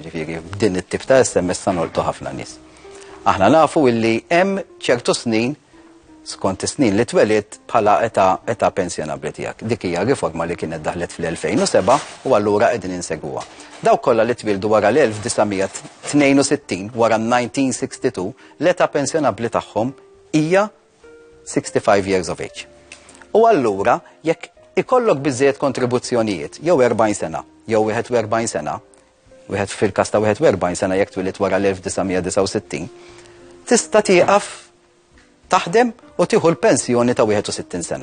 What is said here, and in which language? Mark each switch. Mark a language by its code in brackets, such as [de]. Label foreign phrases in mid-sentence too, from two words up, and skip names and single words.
[mt] Ġifieri din it-tip ta' SMS sanoltu ħafna nies. Aħna nafu illi hemm ċertu snin skont is-snin li twelid bħala età pensjonabbli tiegħek. Dik hija riforma li kienet daħlet fl-2007 u allura qegħdin insegwuha. Dawk kollha li twildu wara l-1962 wara 1962 l-età pensjonabbli tagħhom hija 65 [en] years of age. [mt] U allura jekk ikollok biżżejjed kontribuzzjonijiet jew 40 sena jew 41 sena, wieħed fil-każ ta' 41 sena jekk twilid wara l-1969, tista' tieqaf taħdem u tieħu l-pensjoni ta' 61 sena.